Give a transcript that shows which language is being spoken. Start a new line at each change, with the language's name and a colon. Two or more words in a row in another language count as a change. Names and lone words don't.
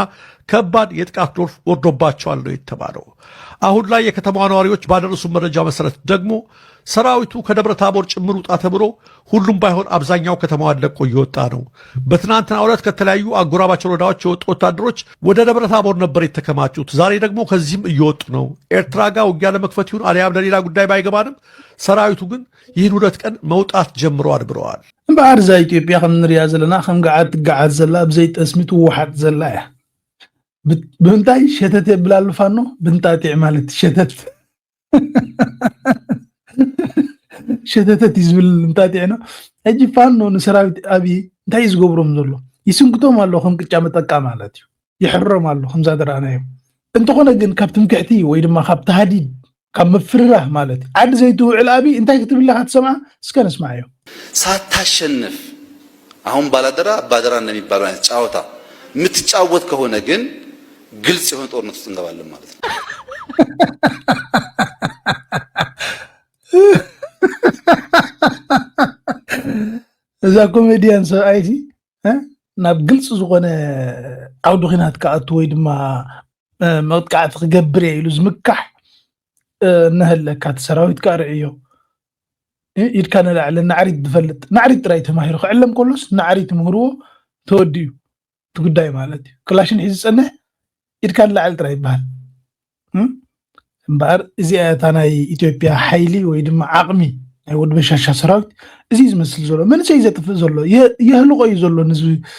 Amharic: ከባድ የጥቃት ዶፍ ወርዶባቸዋል ነው የተባለው። አሁን ላይ የከተማዋ ነዋሪዎች ባደረሱ መረጃ መሰረት ደግሞ ሰራዊቱ ከደብረ ታቦር ጭምር ውጣ ተብሎ ሁሉም ባይሆን አብዛኛው ከተማዋን ለቆ እየወጣ ነው። በትናንትናው ዕለት ከተለያዩ አጎራባች ወረዳዎች የወጡ ወታደሮች ወደ ደብረ ታቦር ነበር የተከማቹት። ዛሬ ደግሞ ከዚህም እየወጡ ነው። ኤርትራ ጋር ውጊያ ለመክፈት ይሁን አሊያም ለሌላ ጉዳይ ባይገባንም ሰራዊቱ ግን ይህን 2 ቀን መውጣት ጀምረዋል ብለዋል።
Tigrinya: እምበኣር እዛ ኢትዮጵያ ከም ንሪኣ ዘለና ከም ገዓት ትገዓት ዘላ ብዘይ ጠስሚ ትወሓጥ ዘላ እያ። ብምንታይ ሸተት የብላሉ ፋኖ ብንጣጢዕ ማለት ሸተት ሸተተት ይዝብል እንጣጢዕ ነው። ሕጂ ፋኖ ንሰራዊት ኣብይ እንታይ እዩ ዝገብሮም ዘሎ? ይስንክቶም ኣሎ ከም ቅጫ መጠቃ ማለት እዩ። ይሕሮም ኣሎ ከምዛ ተረኣናዮም። እንተኾነ ግን ካብ ትምክሕቲ ወይ ድማ ካብ ተሃዲድ ካብ ምፍርራህ ማለት እዩ ዓዲ ዘይትውዕል ኣብይ እንታይ ክትብለካ ትሰምዓ? እስከ ንስማዕ እዮም።
Amharic: ሳታሸንፍ አሁን ባላደራ አባደራ እንደሚባለው አይነት ጫወታ የምትጫወት ከሆነ ግን ግልጽ የሆነ ጦርነት ውስጥ እንገባለን ማለት ነው።
Tigrinya: እዛ ኮሜዲያን ሰብኣይቲ ናብ ግልጽ ዝኾነ ዓውዲ ኺናት ክኣቱ ወይ ድማ መጥቃዕቲ ክገብር እየ ኢሉ ዝምካሕ እናሃለካ እቲ ሰራዊት ካርዕዮ ኢድካ ንላዕሊ ናዕሪት ዝፈልጥ ናዕሪት ጥራይ ተማሂሩ ክዕለም ከሎስ ናዕሪት ምህርዎ ተወዲኡ እቲ ጉዳይ ማለት እዩ። ክላሽን ሒዙ ዝፀንሕ ኢድካ ንላዕሊ ጥራይ ይበሃል እምበኣር እዚኣ እታ ናይ ኢትዮጵያ ሓይሊ ወይ ድማ ዓቕሚ ናይ ወዲ በሻሻ ሰራዊት እዚ ዝመስል ዘሎ መንእሰይ ዘጥፍእ ዘሎ የህልቆ እዩ ዘሎ ንህዝቢ